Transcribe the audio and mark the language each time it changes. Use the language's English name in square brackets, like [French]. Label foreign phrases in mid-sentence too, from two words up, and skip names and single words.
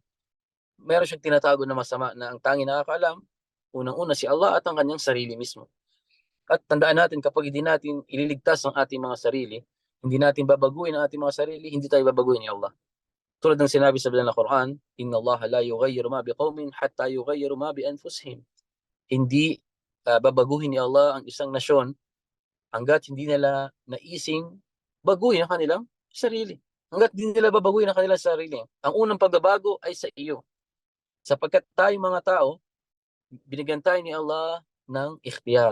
[Filipino] Meron siyang tinatago na masama na ang tanging nakakaalam, unang-una si Allah at ang kanyang sarili mismo. At tandaan natin, kapag hindi natin ililigtas ang ating mga sarili, hindi natin babaguhin ang ating mga sarili, hindi tayo babaguhin ni Allah. Tulad ng sinabi sa Banal na Quran, [Arabic] إن الله لا يغير ما بقوم حتى يغيروا ما بأنفسهم. [Filipino] Hindi babaguhin ni Allah ang isang nasyon hangga't hindi nila naising baguhin ang kanilang sarili. Hangga't hindi nila babaguhin ang kanilang sarili. Ang unang pagbabago ay sa iyo. Sapagkat tayong mga tao, binigyan tayo ni Allah ng ikhtiyar.